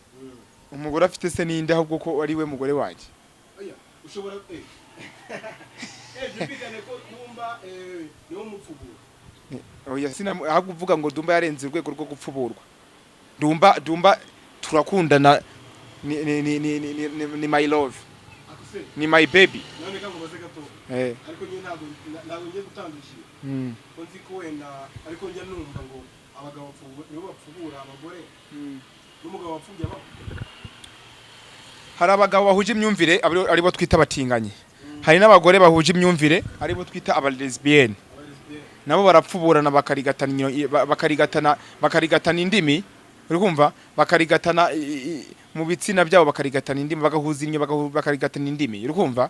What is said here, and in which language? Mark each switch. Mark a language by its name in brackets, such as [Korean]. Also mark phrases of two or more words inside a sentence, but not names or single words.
[Kinyarwanda] Umugore afite se ninde ahubwo ko ari we mugore waje? Oya, ushobora byumvikane ko Dumba niwo mupfubura. Oya ahubwo uvuga ngo Dumba yarenze urwego rwo gupfuburwa. Dumba turakundana, ni [English] my love, [Kinyarwanda] ni [English] my baby. [Kinyarwanda] None kango baze gato. Ariko nyine ntabwo ngiye gutandukira. Ko nzi ko wenda ariko njya numva ngo abagabo bapfubura abagore, n'umugabo wapfubye aba. Hari abagabo bahuje imyumvire aribo twita abatinganyi, hari n'abagore bahuje imyumvire aribo twita abalesbienne, nabo barapfuburana bakarigatana indimi, urikumva, bakarigatana mu bitsina byabo, bakarigatana indimi, bagahuza inyo, bakarigatana indimi, urikumva.